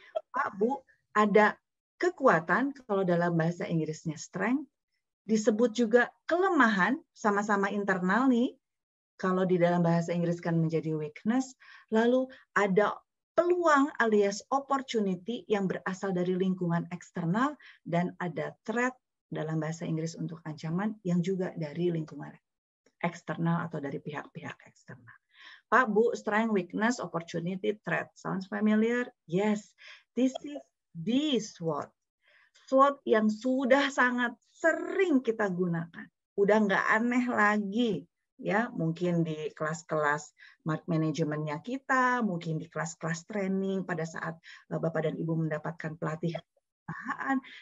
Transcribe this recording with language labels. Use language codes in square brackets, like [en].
[id] Pak, Bu, ada kekuatan, kalau dalam bahasa Inggrisnya strength, disebut juga kelemahan, sama-sama internal nih, kalau di dalam bahasa Inggris kan menjadi weakness, lalu ada peluang alias opportunity yang berasal dari lingkungan eksternal, dan ada threat dalam bahasa Inggris untuk ancaman yang juga dari lingkungan eksternal atau dari pihak-pihak eksternal. Pak, Bu, strength, weakness, opportunity, threat. [en] Sounds familiar? Yes, this is the SWOT. [id] SWOT yang sudah sangat sering kita gunakan. Udah nggak aneh lagi. Ya, mungkin di kelas-kelas manajemennya kita, mungkin di kelas-kelas training pada saat Bapak dan Ibu mendapatkan pelatihan perusahaan.